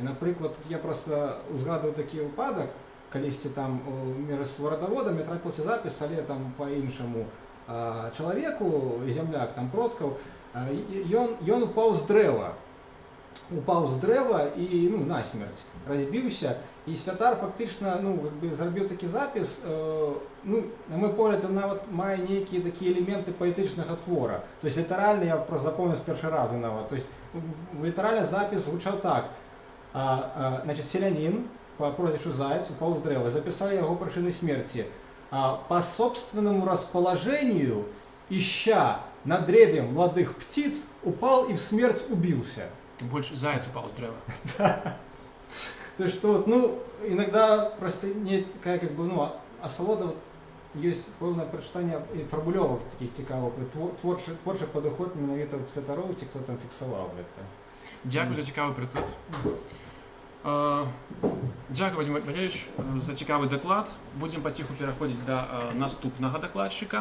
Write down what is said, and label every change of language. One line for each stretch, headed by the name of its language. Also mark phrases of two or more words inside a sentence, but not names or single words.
Belarusian: Напрыклад, я просто узгадываю такі выпадак, калісьці там з ворадаводамі трапіўся запіс, але там па іншаму чалавеку, зямляк там продкаў, ён упаў з дрэва і, ну, насмерць разбіўся, і святар фактычна, ну, зрабіў такі запіс, ну, на мой погляд, ён нават мае нейкія такія элементы паэтычнага твора.
Russian: То есть
Belarusian: літаральна, я просто запомніў з першы разу нават,
Russian: то есть
Belarusian: літаральна запіс гучаў так:
Russian: значит, селянин по прозвищу Заяц упал с древа, записали его причину смерти. По собственному расположению, ища на древе молодых птиц, упал и в смерть убился. Больше Заяц упал с древа. То есть, что, ну, иногда просто не такая, как бы, ну,
Belarusian: асалода, есть пэўнае прачытанне формулёвак таких цікавых, творчы падыход менавіта святароў, ці хто там фіксаваў гэта. Дзякуй за цікавы прыклад. Дзякуй, Вадим Валерьевич, за цікавы даклад. Будзем паціху пераходзіць да наступнага дакладчыка.